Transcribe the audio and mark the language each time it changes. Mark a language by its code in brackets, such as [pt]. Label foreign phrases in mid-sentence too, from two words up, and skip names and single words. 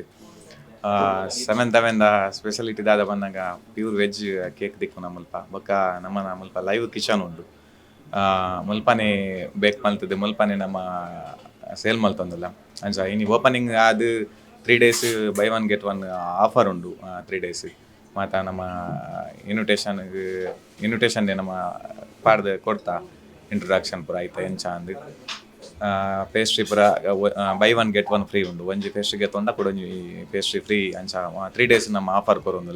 [tcy] 7th Heaven ಸ್ಪೆಷಾಲಿಟಿ ದಾದ ಬಂದಾಗ [en] pure veg cake [tcy] ದಿಕ್ಕು ಮುಲ್ಪ ಬೊಕ್ಕ ನಮ್ಮನ ಮುಲ್ಪ [en] live kitchen [tcy] ಉಂಡು. ಮುಲ್ಪನೆ ಬೇಕ್ ಮಲ್ತದೆ, ಮುಲ್ಪನೆ ನಮ್ಮ ಸೇಲ್ ಮಲ್ತೊಂದಿಲ್ಲ ಅಂಚ ಇನ್ನು ಓಪನಿಂಗ್ ಅದು [en] 3 days buy 1 get 1 offer [tcy] ಉಂಡು. 3 days ಮತ್ತು ನಮ್ಮ ಇನ್ವಿಟೇಷನ್ ನಮ್ಮ ಪಾಡ್ದು ಕೊಡ್ತಾ ಇಂಟ್ರೊಡಕ್ಷನ್ ಪೂರ ಐತೆ ಎಂಚ ಅಂದು ಪೇಸ್ಟ್ರಿ ಪೂರ [en] buy 1 get 1 free [tcy] ಉಂಡು. ಒಂಜಿ ಪೇಸ್ಟ್ರಿಗೆ ತೊಂಡ ಕೂಡ ಒಂಜಿ ಪೇಸ್ಟ್ರಿ ಫ್ರೀ ಅಂಚ 3 days ನಮ್ಮ ಆಫರ್ ಕೊರೊಂದುಲ್ಲ.